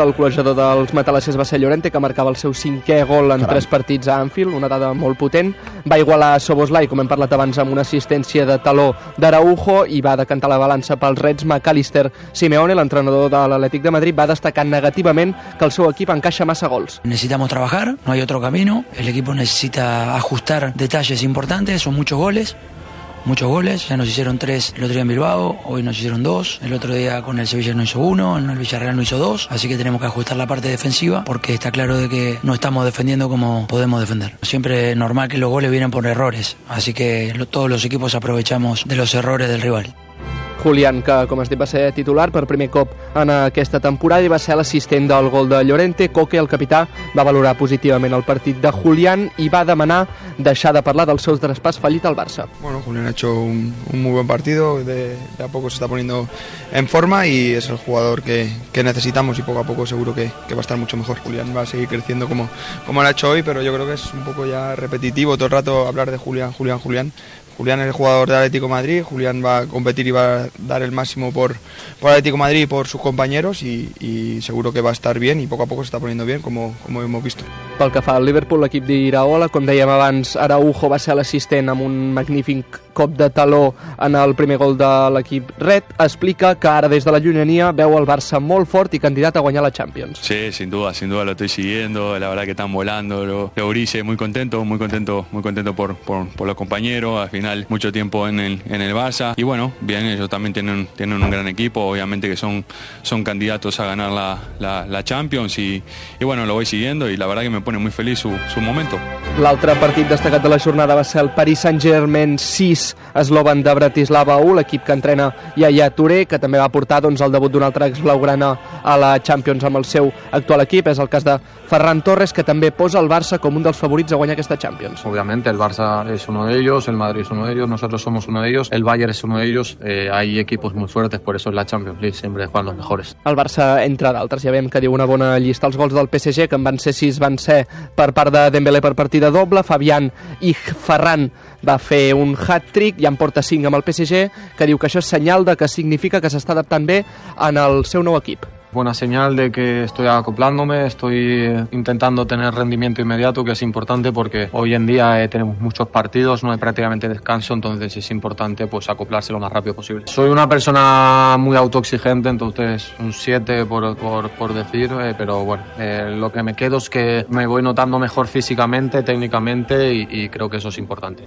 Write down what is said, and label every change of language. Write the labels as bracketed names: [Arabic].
[Catalan] El col·legiador dels matalassers va ser Llorente, que marcava el seu cinquè gol en tres partits a Anfield, una dada molt potent. Va igualar Szoboszlai, com hem parlat abans, amb una assistència de taló d'Araujo, i va decantar la balança pels Reds McAllister. Simeone, l'entrenador de l'Atlètic de Madrid, va destacar negativament que el seu equip encaixa massa gols. [Spanish] Necesitamos trabajar, no hay otro camino. El equipo necesita ajustar detalles importantes, son muchos goles. Muchos goles, ya nos hicieron tres el otro día en Bilbao, hoy nos hicieron dos, el otro día con el Sevilla no hizo uno, en el Villarreal no hizo dos, así que tenemos que ajustar la parte defensiva porque está claro de que no estamos defendiendo como podemos defender. Siempre es normal que los goles vienen por errores, así que todos los equipos aprovechamos de los errores del rival. [Catalan] Julián, que com es diu va ser titular per primer cop en aquesta temporada i va ser l'assistent del gol de Llorente. Coque, el capità, va valorar positivament el partit de Julián i va demanar deixar de parlar del seu traspàs fallit al Barça. [Spanish] Bueno, Julián ha hecho un muy buen partido, de a poco se está poniendo en forma y es el jugador que necesitamos y poco a poco seguro que va a estar mucho mejor. Julián va a seguir creciendo como lo ha hecho hoy, pero yo creo que es un poco ya repetitivo todo el rato hablar de Julián. Julián es el jugador de Atlético de Madrid, Julián va a competir y va a dar el máximo por Atlético de Madrid y por sus compañeros y seguro que va a estar bien y poco a poco se está poniendo bien, como hemos visto. [Catalan] Pel que fa al Liverpool, l'equip dirà hola. Com dèiem abans, Araujo va ser l'assistent amb un magnífic cop de taló en el primer gol de l'equip red. Explica que ara des de la llunyania veu el Barça molt fort i candidat a guanyar la Champions. [Spanish] Sí, sin duda lo estoy siguiendo, la verdad que están volando. Eurice, muy contento por los compañeros, al final mucho tiempo en el Barça. Y bueno, bien, ellos también tienen un gran equipo, obviamente que son candidatos a ganar la Champions y bueno, lo voy siguiendo y la verdad que me pone muy feliz su momento. [Catalan] L'altre partit destacat de la jornada va ser el Paris Saint-Germain 6, Slovan de Bratislava 1, l'equip que entrena Yaya Touré, que també va portar doncs, el debut d'un altre exblaugrana a la Champions amb el seu actual equip. És el cas de Ferran Torres, que també posa el Barça com un dels favorits a guanyar aquesta Champions. [Spanish] Obviamente el Barça es uno de ellos, el Madrid es uno de ellos, nosotros somos uno de ellos, el Bayern es uno de ellos, hay equipos muy fuertes, por eso es la Champions League, siempre juegan los mejores. [Catalan] El Barça, entre d'altres, ja veiem que diu una bona llista. Els gols del PSG, que en van ser 6, van ser per part de Dembélé per partida doble, Fabián i Ferran va fer un hat-trick i en porta 5 amb el PSG, que diu que això és senyal de que significa que s'està adaptant bé en el seu nou equip. [Spanish] Buena señal de que estoy acoplándome, estoy intentando tener rendimiento inmediato, que es importante porque hoy en día tenemos muchos partidos, no hay prácticamente descanso, entonces es importante pues acoplarse lo más rápido posible. Soy una persona muy autoexigente, entonces un 7 por decir, pero bueno, lo que me quedo es que me voy notando mejor físicamente, técnicamente y creo que eso es importante.